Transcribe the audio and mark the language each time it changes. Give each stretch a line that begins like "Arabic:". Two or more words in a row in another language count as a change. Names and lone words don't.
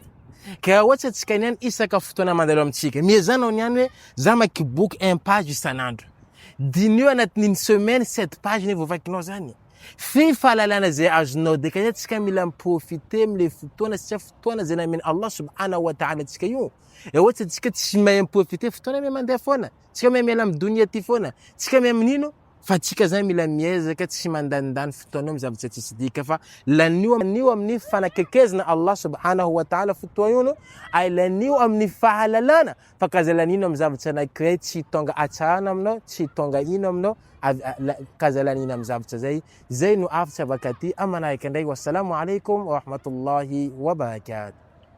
Malagasy: Ka ohatsy atsika niany isaka fotoana mandalo amintsika, miezanao niany hoe za maky boky 1 page isan'andro. Dinio anatin'ny semaine 7 page ny vovakinao zany. Fi fahalalana zay azonao de ka tsika mila miprofite am'le fotoana satria fotoana zay nameny
Arabic: الله سبحانه وتعالى
Malagasy: tsika io. Ohatsy atsika tsy mahay miprofite fotoana me mandeha foana, tsika mahay miala amin'ny dunia ty foana, tsika mahay amin'ino? Fa tsika zany mila miezaka tsy mandandany fotoana amin'ny zavatra tsisy dika fa lanio amin'ny fanakekezana
Arabic: الله سبحانه وتعالى
Malagasy: fotoana io ay lanio amin'ny fahalalana fa kaza lanino amin'ny zavatra anankiray tsy tonga atsarana aminao, tsy tonga ino aminao, kaza lanino amin'ny zavatra zay no avitra vakaty amanaraka indray.
Arabic: والسلام عليكم ورحمة الله وبركاته.